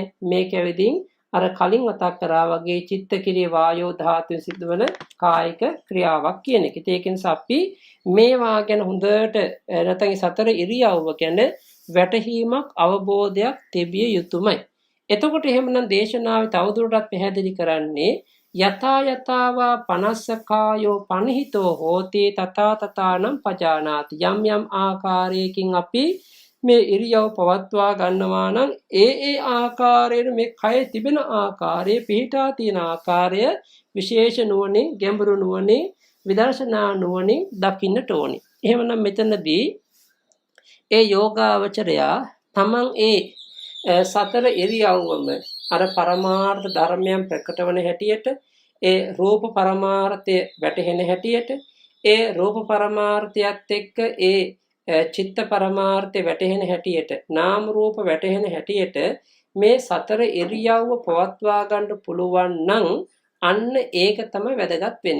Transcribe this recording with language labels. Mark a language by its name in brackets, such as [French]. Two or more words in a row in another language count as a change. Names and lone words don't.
[Sinhala] මේක ඇවිදින් අර කලින් මතක් කරා වගේ චිත්ත කිරිය වායෝ ධාතුන් සිදුවන කායික ක්‍රියාවක් කියන එක. ඒක නිසා අපි මේවා ගැන හොඳට නැත්නම් සතර ඉරියව්ව ගැන වැටහීමක් අවබෝධයක් තිබිය යුතුමයි. එතකොට එහෙමනම් දේශනාවේ තවදුරටත් පැහැදිලි කරන්නේ [Pali] යතා යතාවා පනස්සකායෝ පනිහිතෝ හෝති තථා තථානම් පජානාති. [Sinhala] යම් ආකාරයකින් අපි මේ ඉරියව් පවත්වා ගන්නවා නම් ඒ ආකාරයෙන් මේ කය තිබෙන ආකාරයේ පිහිටා තියෙන ආකාරය විශේෂ නුවණින්, ගැඹුරු නුවණින්, විදර්ශනා නුවණින් දකින්නට ඕනි. එහෙමනම් මෙතනදී ඒ යෝගාවචරයා තමන් ඒ සතර ඉරියව්වම අර පරමාර්ථ ධර්මයන් ප්‍රකට වන හැටියට, ඒ රූප පරමාර්ථය වැටහෙන හැටියට, ඒ රූප පරමාර්ථයත් එක්ක ඒ චිත්ත පරමාර්ථය වැටහෙන හැටියට, නාම රූප වැටහෙන හැටියට මේ සතර ඉරියව්ව පවත්වා ගන්න පුළුවන් නම් අන්න ඒක තමයි වැදගත් වෙන්නේ.